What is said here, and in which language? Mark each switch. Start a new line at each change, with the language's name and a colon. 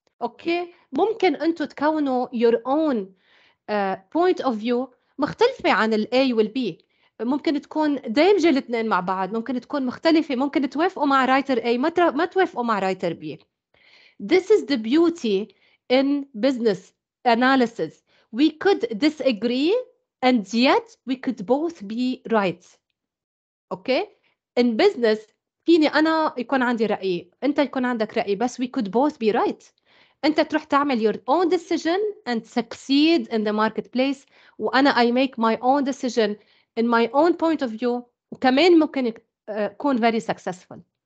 Arabic: اوكي؟ ممكن أنتوا تكونوا
English: your own point of view
Arabic: مختلفة عن ال A وال B. ممكن تكون دامجة الاثنين مع بعض، ممكن تكون مختلفة، ممكن توافقوا مع رايتر A ما توافقوا مع رايتر B.
English: This is the beauty in business analysis. We could disagree and yet we could both be right. Okay? In business
Arabic: فيني أنا يكون عندي رأي، أنت يكون عندك رأي، بس
English: we could both be right.
Arabic: أنت تروح تعمل
English: your own decision and succeed in the marketplace، وأنا I make my own decision in my own point of view
Arabic: وكمان ممكن يكون
English: very successful.